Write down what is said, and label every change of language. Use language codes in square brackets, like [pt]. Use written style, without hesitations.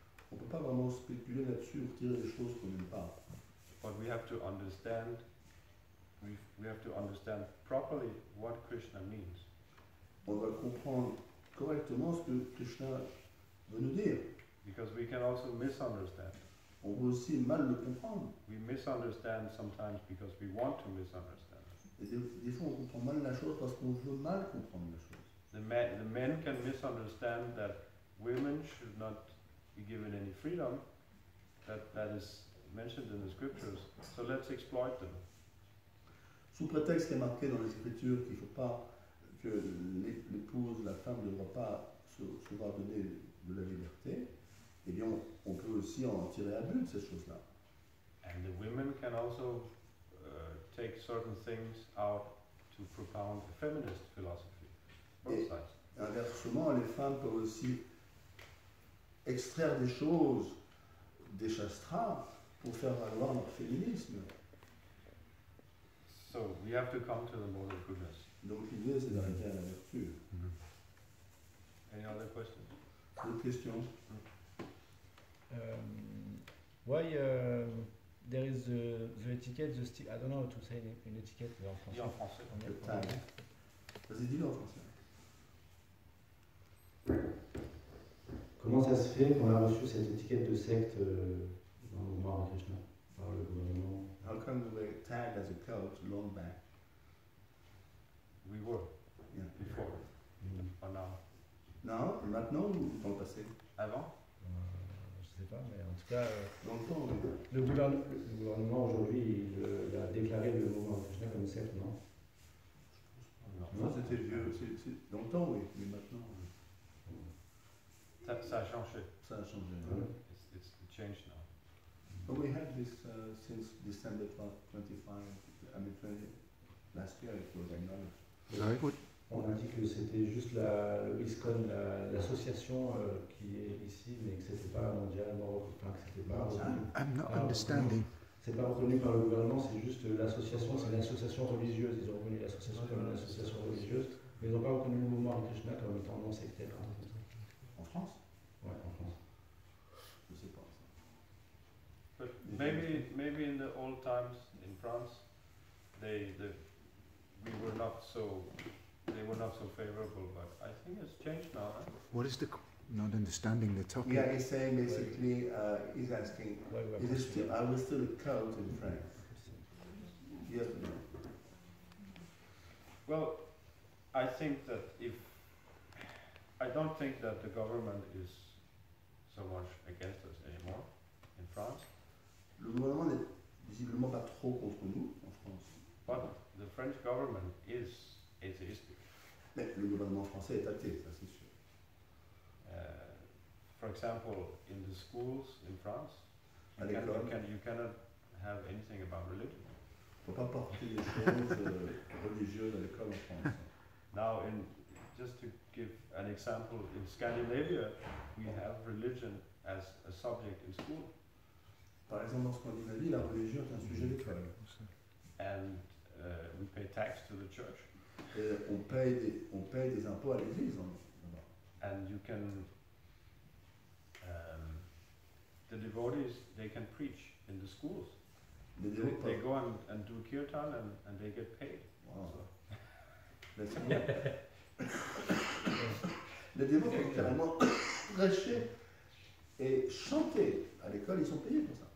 [fr] On ne peut pas vraiment spéculer là-dessus ou retirer des choses qu'on n'aime pas. [en] But we have to understand, we have to understand properly what Krishna means. [fr] On doit comprendre correctement ce que Krishna veut nous dire. [en] Because we can also misunderstand. [fr] On peut aussi mal le comprendre. [en] We misunderstand sometimes because we want to misunderstand. [fr] Et des fois, on comprend mal la chose parce qu'on veut mal comprendre la chose. [en] The men can misunderstand that women should not be given any freedom, that is mentioned in the scriptures, so let's exploit them. [fr] Sous prétexte qu'il est marqué dans les Écritures qu'il ne faut pas, que l'épouse, la femme ne doit pas se voir donner de la liberté, eh bien on peut aussi en tirer à but de ces choses-là. [en] And the women can also take certain things out to propound a feminist philosophy. Both [fr] Et [en] sides. [fr] inversement, les femmes peuvent aussi extraire des choses des shastras pour faire valoir leur féminisme. [en] So we have to come to the mode of goodness. [fr] Donc l'idée c'est d'arriver à la vertu. [en] Any other questions? [fr] D'autres questions? [en] Why there is the etiquette, the stick, I don't know how to say [fr] une étiquette en Dis français. en français. Le tag. Vas-y, dis-le en français. Comment ça se fait qu'on a reçu cette étiquette de secte dans le mouvement Hare Krishna par le gouvernement? [en] How come we were tagged as a cult long back? We were Yeah. before, or now. [fr] Non, maintenant ou dans le passé? Avant? Je sais pas, mais en tout cas, Dans le temps, oui. Le gouvernement aujourd'hui, il a déclaré le mouvement Hare Krishna comme secte, non? Non. Ça c'était vieux. Dans le temps, oui, mais maintenant, Ça a changé. ça a changé. Ouais. [en] It's changed now. But we had this since December 25, I mean 20, last year it was acknowledged. Sorry, what? [fr] On a dit que c'était juste le ISKCON, l'association qui est ici, mais que c'était pas mondialement, enfin que c'était pas reconnu. [en] I'm not understanding. [fr] C'est pas reconnu par le gouvernement, c'est juste l'association, c'est une association religieuse. Ils ont reconnu l'association comme une association religieuse, mais ils n'ont pas reconnu le mouvement Hare Krishna comme étant non sectaire. En France? Ouais, en France. Je sais pas. [en] But maybe in the old times in France, they were not so favorable, but I think it's changed now. Huh? What is the? Not understanding the topic. Yeah, he's saying basically, he's asking, are we still a cult in France? Yes or no? Well, I think that I don't think that the government is so much against us anymore in France. [fr] Le gouvernement n'est visiblement pas trop contre nous en France. [en] But the French government is atheistic. [fr] Mais le gouvernement français est athée, ça c'est sûr. [en] For example, in the schools in France, you cannot have anything about religion. [fr] Il ne faut pas porter des choses religieuses à l'école en France. [en] Now, just to give an example, in Scandinavia, we have religion as a subject in school. [fr] Par exemple, en Scandinavie, la religion est un sujet d'école. [en] And we pay tax to the church. [fr] Et on paye des impôts à l'église. [en] And you can, the devotees, they can preach in the schools. They go and do kirtan and they get paid. Wow. [fr] Les dévots peuvent carrément prêcher et chanter à l'école, ils sont payés pour ça.